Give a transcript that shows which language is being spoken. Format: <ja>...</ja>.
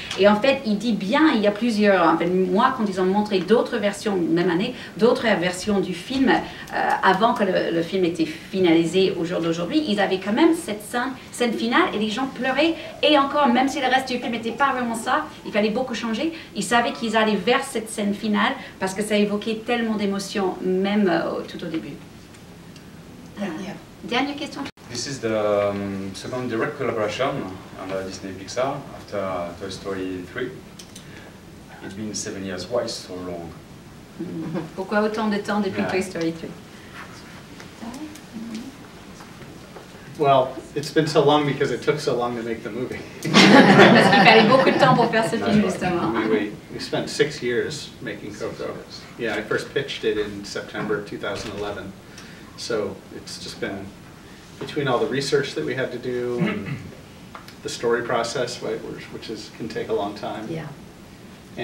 <fr>Et en fait, il dit bien, il y a plusieurs, en fait, moi, quand ils ont montré d'autres versions, même année, d'autres versions du film, avant que le film était finalisé au jour d'aujourd'hui, ils avaient quand même cette scène finale et les gens pleuraient. Et encore, même si le reste du film n'était pas vraiment ça, il fallait beaucoup changer, ils savaient qu'ils allaient vers cette scène finale parce que ça évoquait tellement d'émotions, même tout au début. Dernière question.</fr> <en>This is the second direct collaboration under Disney Pixar after Toy Story 3. It's been 7 years. Why so long?</en> <fr>Pourquoi autant de temps depuis Toy Story 3?</fr> <en>Well, it's been so long because it took so long to make the movie.</en> <fr>Parce qu'il fallait beaucoup de temps pour faire ce film, justement.</fr> <en>We spent 6 years making Coco. Yeah, I first pitched it in September 2011. So it's just been between all the research that we had to do and the story process, right, which can take a long time. Yeah.</en>